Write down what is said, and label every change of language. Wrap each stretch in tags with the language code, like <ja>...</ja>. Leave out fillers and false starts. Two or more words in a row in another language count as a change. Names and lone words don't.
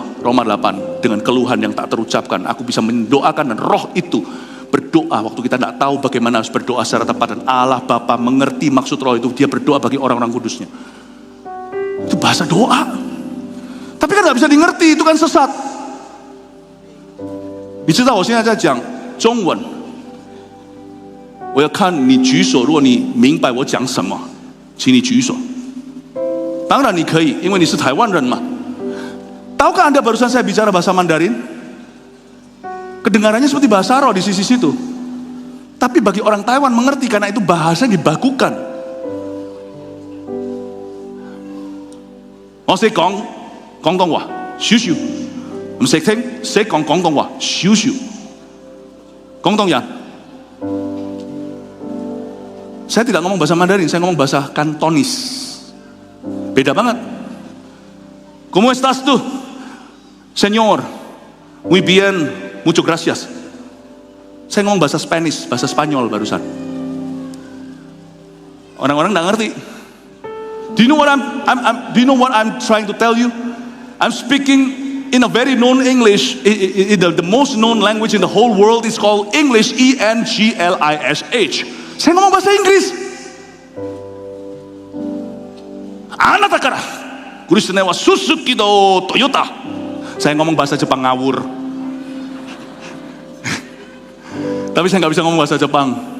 <id>Roma 8, dengan keluhan yang tak terucapkan, aku bisa mendoakan dan roh itu berdoa waktu kita tidak tahu bagaimana harus berdoa secara tepat, dan Allah Bapa mengerti maksud roh itu, dia berdoa bagi orang-orang kudusnya. Itu bahasa doa. Tapi kan nggak bisa dimengerti, itu kan sesat.</id> <zh>你知道我现在在讲中文，我要看你举手，如果你明白我讲什么，请你举手。当然你可以，因为你是台湾人嘛。</zh> <id>Tahukah Anda barusan saya bicara bahasa Mandarin? Kedengarannya seperti bahasa roh di sisi situ. Tapi bagi orang Taiwan mengerti karena itu bahasa yang dibakukan. Saya ngomong Guangdongwa, xiu-xiu. Saya ngomong Guangdongwa, xiu-xiu. Guangdongyan. Saya tidak ngomong bahasa Mandarin, saya ngomong bahasa Kantonis. Beda banget.</id> <es>¿Cómo estás tú? Señor, muy bien, muchas gracias.</es> <id>Saya ngomong bahasa Spanish, bahasa Spanyol barusan. Orang-orang nggak ngerti.</id> <en>Do you know what I'm trying to tell you? I'm speaking in a very known English. The most known language in the whole world is called English, E-N-G-L-I-S-H.</en> <id>Saya ngomong bahasa Inggris. Anatakara, Kurisne wa Suzuki do Toyota. Saya ngomong bahasa Jepang ngawur. Tapi saya nggak bisa ngomong bahasa Jepang.</id>